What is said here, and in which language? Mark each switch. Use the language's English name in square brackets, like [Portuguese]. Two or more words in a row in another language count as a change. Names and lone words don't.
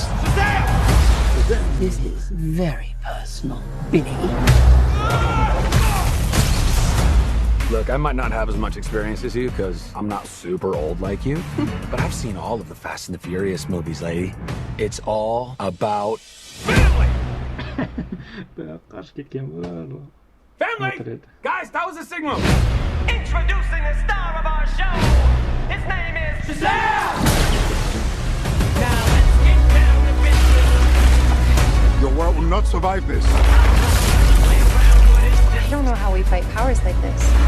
[English] This is very personal, Billy. Look, I might not have as much experience as you, because I'm not super old like you. But I've seen all of the Fast and the Furious movies, lady. It's all about... Family! [Kazakh] Қаршы кеткен бұл. [English] Family! Guys, that was a signal! Introducing the star of our show. His name is Shazam! Now let's get down to business. Your world will not survive this. I don't know how we fight powers like this.